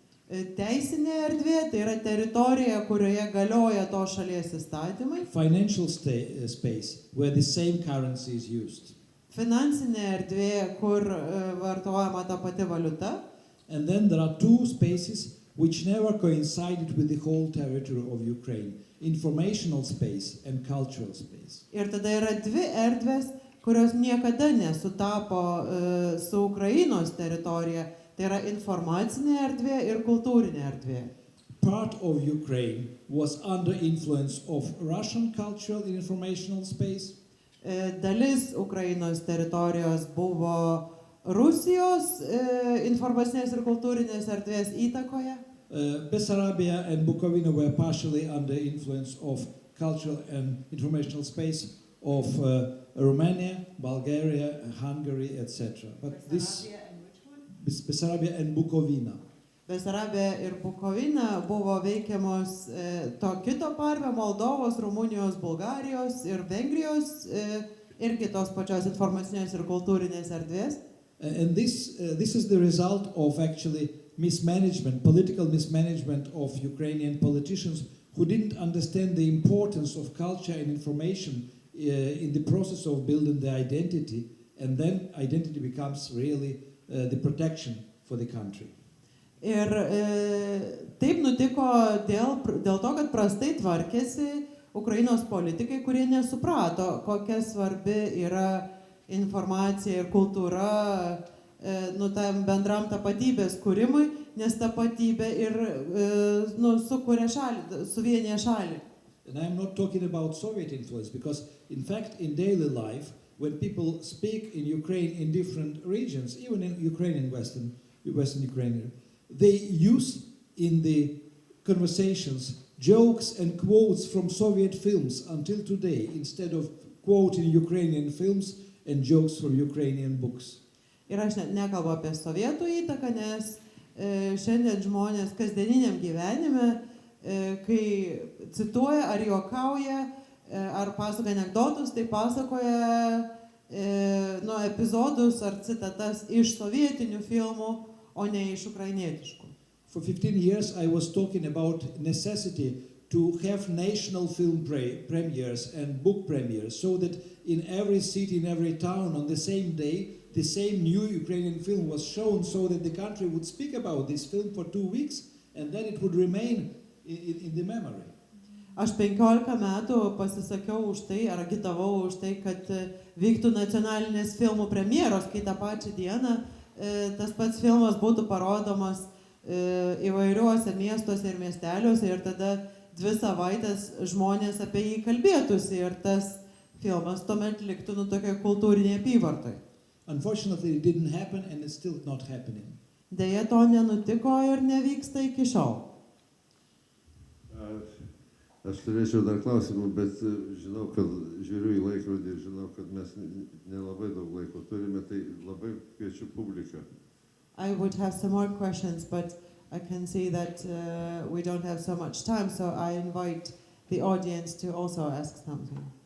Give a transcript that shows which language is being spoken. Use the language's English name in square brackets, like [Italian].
[Lithuanian] Teisinė erdvė tai yra teritorija, kurioje galioja to šalies įstatymai. [English] Financial space, where the same currency is used. [Lithuanian] Finansinė erdvė, kur vartojama ta pati valiuta. [English] And then there are 2 spaces which never coincided with the whole territory of Ukraine. Informational space and cultural space. [Lithuanian] Ir tada yra 2 erdvės, kurios niekada nesutapo su Ukrainos teritorija. Tai yra informacinė erdvė ir kultūrinė erdvė. [English] Part of Ukraine was under influence of Russian cultural and informational space. [Lithuanian] Dalis Ukrainos teritorijos buvo Rusijos informacinės ir kultūrinės erdvės įtakoje. [English] Bessarabia and Bukovina were partially under influence of cultural and informational space of Romania, Bulgaria, Hungary, etc. But this Bessarabia and Bukovina. [Lithuanian] Besarabija ir Bukovina buvo veikiamos to kito parvio Moldovos, Rumunijos, Bulgarijos ir Vengrijos ir kitos pačios informacinės ir kultūrinės erdvės. [English] And this is the result of actually mismanagement, political mismanagement of Ukrainian politicians who didn't understand the importance of culture and information in the process of building the identity, and then identity becomes really the protection for the country. [Lithuanian] Ir taip nutiko dėl to, kad prastai tvarkėsi Ukrainos politikai, kurie nesuprato, kokia svarbi yra informacija ir kultūra tam bendram tapatybės kūrimui, nes tapatybė ir sukuria šalį, suvienyje šalį. [English] And I'm not talking about Soviet influence, because in fact in daily life, when people speak in Ukraine in different regions, even in Ukrainian Western Ukrainian, they use in the conversations jokes and quotes from Soviet films until today, instead of quoting Ukrainian films and jokes from Ukrainian books. [Lithuanian] Ir aš nekalbu apie sovietų įtaką, nes šiandien žmonės kasdieniniam gyvenime, kai cituoja ar juokauja, ar pasakoja anekdotus, tai pasakoja epizodus ar citatas iš sovietinių filmų, o ne iš ukrainietiškų. [English] For 15 years I was talking about necessity to have national film premieres and book premieres, so that in every city, in every town, on the same day, the same new Ukrainian film was shown, so that the country would speak about this film for 2 weeks, and then it would remain in the memory. [Lithuanian] Aš 15 metų pasisakiau už tai, ar agitavau už tai, kad vyktų nacionalinės filmų premjeros, kai tą pačią dieną tas pats filmas būtų parodomas įvairiuose miestuose ir miesteliuose, ir tada 2 savaitės žmonės apie jį kalbėtųsi, ir tas filmas tuomet liktų tokia kultūrinė apyvartoj. [English] Unfortunately, it didn't happen, and it's still not happening. [Lithuanian] Deja, to nenutiko ir nevyksta iki šiol. Aš turėčiau dar klausimų, bet žinau, kad žiūriu į laikrodį ir žinau, kad mes nelabai daug laiko turime, tai labai kviečiu publiką. [English] I would have some more questions, but I can see that we don't have so much time, so I invite the audience to also ask something.